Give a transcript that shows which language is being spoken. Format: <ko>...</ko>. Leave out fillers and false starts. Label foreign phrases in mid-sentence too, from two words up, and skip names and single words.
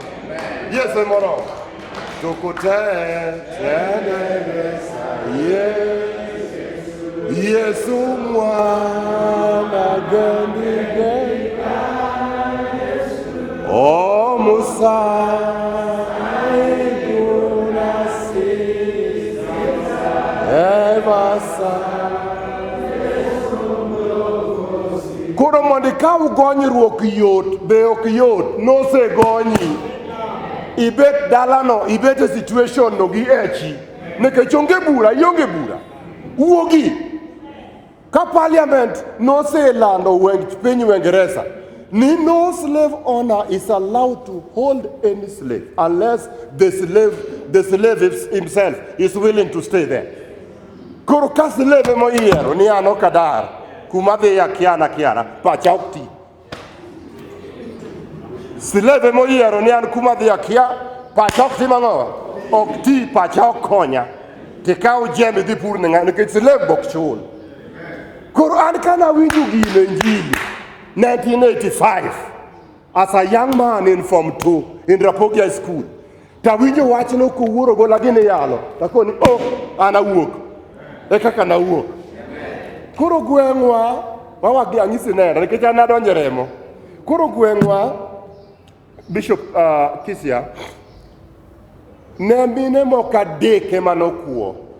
<luo>Yesu moro. Yesu mwana gani o Musa koro mondo ikaw gonyruok yot be ok yot nosegonyi ibet dalano ibet e situation no gi echi nikech onge bura ionge bura uogi ka parliament noselando piny Uingereza ni</luo> <en>no slave owner is allowed to hold any slave unless the slave himself is willing to stay there.</en> <luo>Koro ka slave moyiero ni an ok adar kuma dhi akiana pacha ok ti. Slave moyiero ni an kuma dhi akia pacha ok ti mang'owa ok ti pacha ok konya tikaw jembe dhi pur ne ng'ani nikech slave bok chul. Koro an kana winjo gino injili 1985</luo> <en>as a young man in Form 2 in Rapogia School.</en> <luo>Tawinjo wachno kowuoro go lagini yalo takoni an awuok kaka nawuok. Koro gweng'wa wawagi ang'isi nera nikech an adonjo remo. Koro gweng'wa Bishop Kisia ne mine moko adek ema nokuo.</luo>